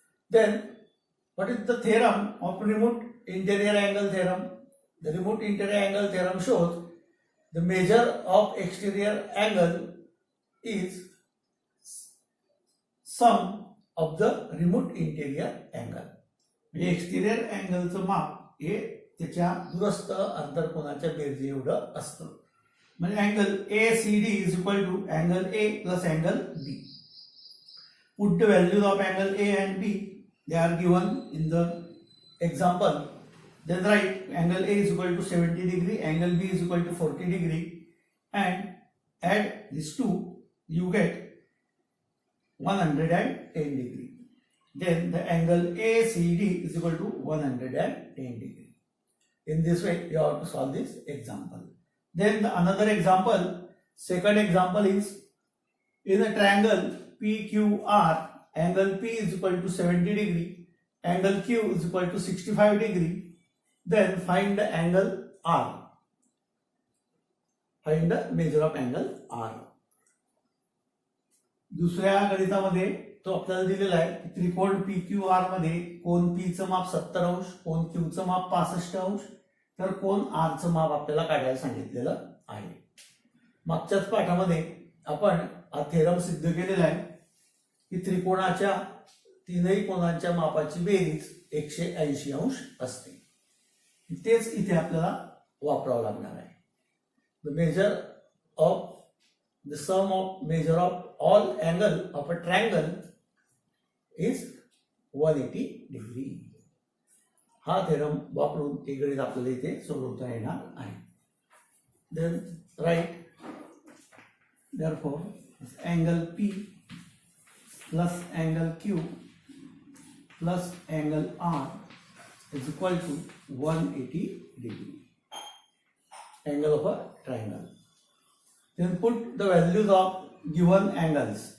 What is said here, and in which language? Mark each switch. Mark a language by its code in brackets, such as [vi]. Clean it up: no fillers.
[en] Then what is the theorem of remote interior angle theorem? The remote interior angle theorem shows the measure of exterior angle is sum of the remote interior angle. [mr] म्हणजे एक्सटिरियर अँगलचं माप हे त्याच्या दूरस्थ अंतरकोनाच्या बेरजे एवढं असतं. म्हणजे [en] Angle ACD is equal to angle A plus angle B. Put the values of angle A and B. They are given in the example. Then write angle A is equal to 70 degree, angle B is equal to 40 degree, and add these two, you get 110 degree. Then the angle ACD is equal to 110 degree. In this way, you have to solve this example. Then another example, second example is in a triangle PQR, angle P is equal to 70 degree, angle Q is equal to 65 degree. Then find the angle R. Find the measure of angle R. [mr] दुसऱ्या गणितामध्ये तो आपल्याला दिलेला आहे की त्रिकोण PQR मध्ये कोण P चं माप 70 अंश, कोण Q चं माप 65 अंश, तर कोण R चं माप आपल्याला काढायला सांगितलेलं आहे. मागच्याच पाठामध्ये आपण हा थेरम सिद्ध केलेला आहे की त्रिकोणाच्या तीनही कोणांच्या मापाची बेरीज 180 अंश असते. तेच इथे आपल्याला वापरावं लागणार आहे. [en] The measure of the sum of measure of all angle of a triangle is 180 degree. [mr] हा थेरम वापरून हे गणित आपल्याला इथे सोडवता येणार आहे. [en] Then write therefore angle P plus angle Q plus angle R is equal to 180 degree. Angle of a triangle. Then put the values of given angles.